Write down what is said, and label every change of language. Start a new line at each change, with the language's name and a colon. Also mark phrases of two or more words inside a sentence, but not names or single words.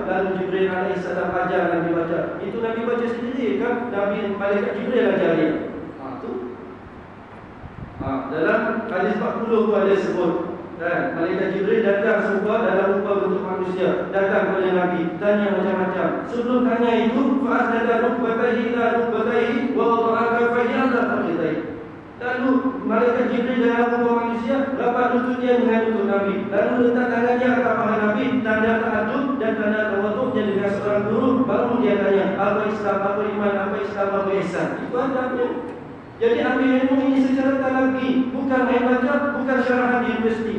Malay: Lalu Jibril alaihissalam ajar Nabi baca. Itu Nabi baca sendiri kan? Malaikat Jibril ajar dia. Dalam hadis 40 tu ada sebut, dan malaikat Jibril datang serupa dalam rupa bentuk manusia, datang kepada Nabi, tanya macam-macam. Sebelum tanya itu,
Arabic: فأسند ركبتيه إلى ركبتيه ووضع كفيه على فخذيه.
Malay: Lalu malaikat Jibril dalam rupa manusia rapat lututnya dengan lutut Nabi, lalu letak tangannya ke paha Nabi, tanda ta'adub dan tanda tawaduknya dengan seorang guru. Baru dia tanya, apa Islam, apa iman, apa Islam, apa ihsan. Itu adabnya. Jadi ambil ilmu ini secara talaqi, bukan main baca, bukan syarahan di universiti.